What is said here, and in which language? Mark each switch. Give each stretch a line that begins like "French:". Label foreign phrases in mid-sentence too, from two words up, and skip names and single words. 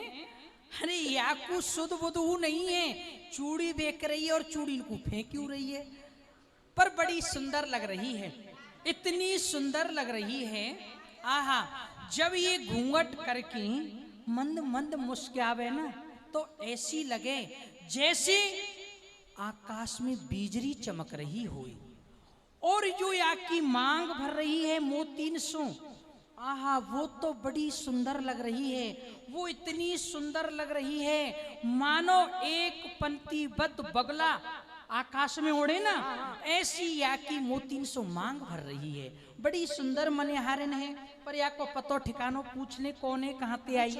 Hindi: अरे याकू सुध बुधू नहीं है, चूड़ी देख रही है और चूड़ी को फेंक क्यों रही है, पर बड़ी सुंदर लग रही है, इतनी सुंदर लग रही है। आहा, जब ये घूंघट करके मंद मंद मुस्कुरावे ना तो ऐसी लगे जैसे आकाश में बिजली चमक रही हो। और जो या की मांग भर रही है
Braj: मोतीन सो,
Hindi: आहा वो तो बड़ी सुंदर लग रही है, वो इतनी सुंदर लग रही है मानो एक पंक्तिबद्ध बगला आकाश में उड़े ना, ऐसी या की
Braj: मोतीन सो
Hindi: मांग भर रही है। बड़ी सुंदर मनिहारिन है, पर या को
Braj: पतो ठिकानो
Hindi: पूछ ले कौन है, कहाँ ते आई।